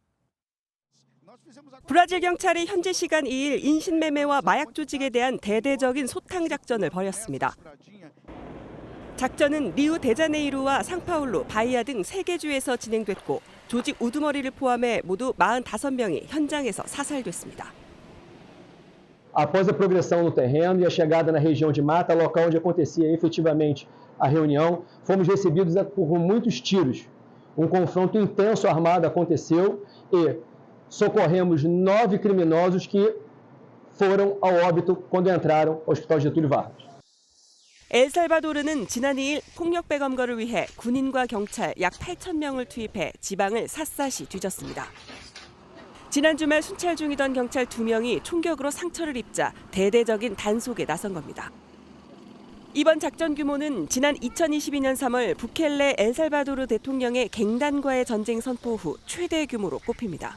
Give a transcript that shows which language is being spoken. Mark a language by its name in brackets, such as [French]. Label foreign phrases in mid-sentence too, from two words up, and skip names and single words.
[Korean] 브라질 경찰이 현지 시간 2일 인신매매와 마약 조직에 대한 대대적인 소탕 작전을 벌였습니다. 작전은 리우 데자네이루와 상파울루, 바이아 등 3개 주에서 진행됐고 조직 우두머리를 포함해 모두 45명이 현장에서 사살됐습니다. [Portuguese] Após a progressão no terreno e a chegada na região de mata, local onde acontecia efetivamente a reunião, fomos recebidos por muitos tiros. Confronto intenso armado aconteceu e socorremos 9 criminosos que foram ao óbito quando entraram ao Hospital Getúlio Vargas. [Korean] 엘살바도르는 지난 2일 폭력배 검거를 위해 군인과 경찰 약 8,000명을 투입해 지방을 샅샅이 뒤졌습니다. 지난 주말 순찰 중이던 경찰 2명이 총격으로 상처를 입자 대대적인 단속에 나선 겁니다. 이번 작전 규모는 지난 2022년 3월 부켈레 엘살바도르 대통령의 갱단과의 전쟁 선포 후 최대 규모로 꼽힙니다.